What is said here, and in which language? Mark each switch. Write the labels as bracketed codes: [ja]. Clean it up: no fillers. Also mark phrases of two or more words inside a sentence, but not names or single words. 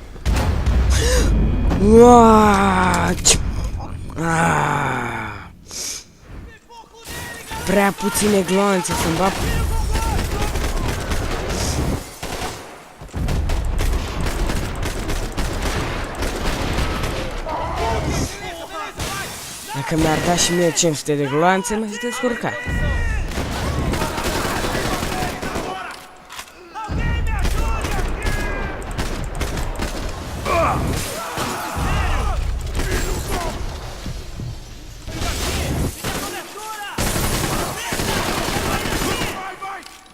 [en] What? [pt] Tem foco nele, galera! [ro] Prea puține gloanțe să-mi bag. Dacă mi-ar da și mie 500 de gloanțe, m-aș descurca. [pt] Alguém me ajude aqui! Vai, vai!